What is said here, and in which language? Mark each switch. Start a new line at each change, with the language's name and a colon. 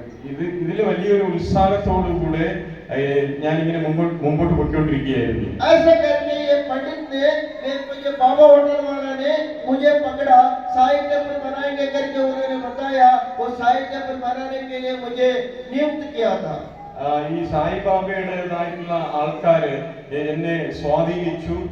Malayalam: ഇതിൽ വലിയൊരു ഉത്സാഹത്തോടു കൂടെ ഞാനിങ്ങനെ മുമ്പോട്ട് പോയിക്കൊണ്ടിരിക്കുകയായിരുന്നു.
Hindi: ऐसे करके ये पंडित ने, ये बाबा होटल वाला ने मुझे पकड़ा. साई टेम्पल बनाएंगे करके उन्होंने बताया. वो साई टेम्पल बनाने के लिए मुझे नियुक्त किया था.
Malayalam: ഈ സായിബാബയുടേതായിട്ടുള്ള ആൾക്കാര് എന്നെ സ്വാധീനിച്ചു.